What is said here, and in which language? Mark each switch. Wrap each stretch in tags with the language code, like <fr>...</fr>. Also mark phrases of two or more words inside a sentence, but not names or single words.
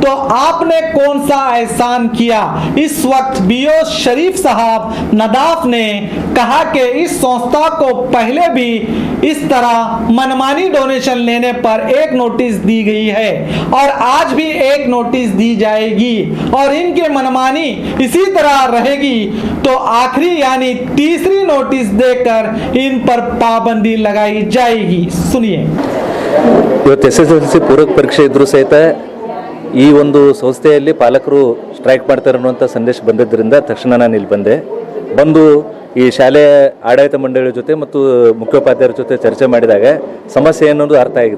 <hi>तो आपने कौन सा एहसान किया? इस वक्त बीओ शरीफ साहब नदाफ ने कहा कि इस संस्था को पहले भी इस तरह मनमानी डोनेशन लेने पर एक नोटिस दी गई है और आज भी एक नोटिस दी जाएगी, और इनके मनमानी इसी तरह रहेगी तो आखिरी यानी तीसरी नोटिस देकर इन पर पाबंदी लगाई जाएगी। सुनिए।</hi> <kn>ಇವತ್ತು SSLC ಪೂರಕ ಪರೀಕ್ಷೆ ಇದ್ರೂ ಸಹಿತ ಈ ಒಂದು ಸಂಸ್ಥೆಯಲ್ಲಿ ಪಾಲಕರು ಸ್ಟ್ರೈಕ್ ಮಾಡ್ತಾರೆ ಅನ್ನುವಂಥ ಸಂದೇಶ ಬಂದಿದ್ದರಿಂದ ತಕ್ಷಣ ನಾನು ಇಲ್ಲಿ ಬಂದು ಈ ಶಾಲೆ ಆಡಳಿತ ಮಂಡಳಿ ಜೊತೆ ಮತ್ತು ಮುಖ್ಯೋಪಾಧ್ಯಾಯರ ಜೊತೆ ಚರ್ಚೆ ಮಾಡಿದಾಗ ಸಮಸ್ಯೆ ಅನ್ನೋದು ಅರ್ಥ ಆಗಿದೆ.</kn>